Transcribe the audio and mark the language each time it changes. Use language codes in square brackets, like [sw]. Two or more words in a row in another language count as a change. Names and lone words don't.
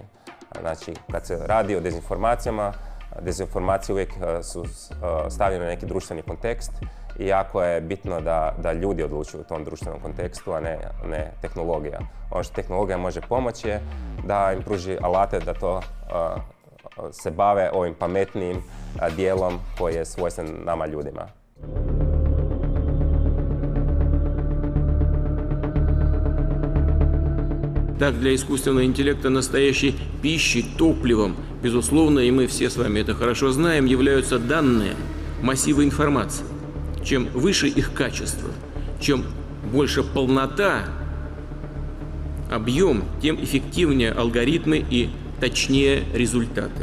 [hr] Znači, kad se radi o dezinformacijama, dezinformacije uvijek su stavljene u neki društveni kontekst i jako je bitno da ljudi odlučuju u tom društvenom kontekstu, a ne tehnologija. Ono što tehnologija može pomoći je da im pruži alate da to se bave ovim pametnijim dijelom koji je svojstven nama ljudima. [ru] Так, для искусственного интеллекта настоящей пищей, топливом, безусловно, и мы все с вами это хорошо знаем, являются данные, массивы информации. Чем выше их качество, чем больше полнота, объем, тем эффективнее алгоритмы и точнее результаты.